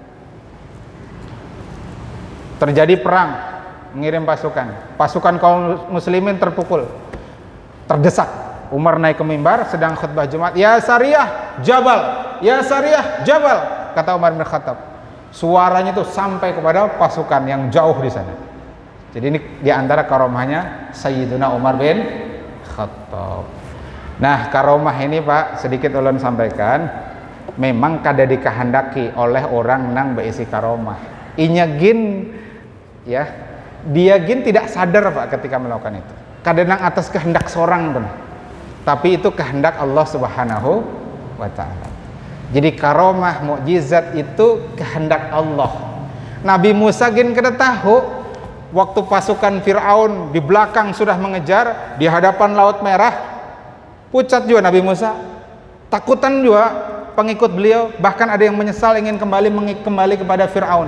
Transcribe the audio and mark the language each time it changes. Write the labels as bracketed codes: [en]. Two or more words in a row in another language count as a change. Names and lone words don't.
[id] Terjadi perang, mengirim pasukan kaum muslimin terpukul, terdesak. Umar naik ke mimbar sedang khutbah Jumat, ya Sariyah Jabal, ya Sariyah Jabal, kata Umar bin Khattab. Suaranya itu sampai kepada pasukan yang jauh di sana. Jadi ini diantara karomahnya Sayyiduna Umar bin Khattab. Nah, karomah ini, Pak, sedikit ulun sampaikan, memang kada dikehendaki oleh orang [bjn] nang beisi [id] karomah. [bjn] Inya gin, ya, [id] dia gin tidak sadar, Pak, ketika melakukan itu. Kadang atas kehendak seorang pun, tapi itu kehendak Allah [ar] سبحانه وتعالى. [id] Jadi karomah, mukjizat itu kehendak Allah. Nabi Musa [bjn] gin kada [id] tahu waktu pasukan Fir'aun di belakang sudah mengejar di hadapan Laut Merah, pucat juga Nabi Musa, takutan juga pengikut beliau, bahkan ada yang menyesal ingin kembali kepada Fir'aun.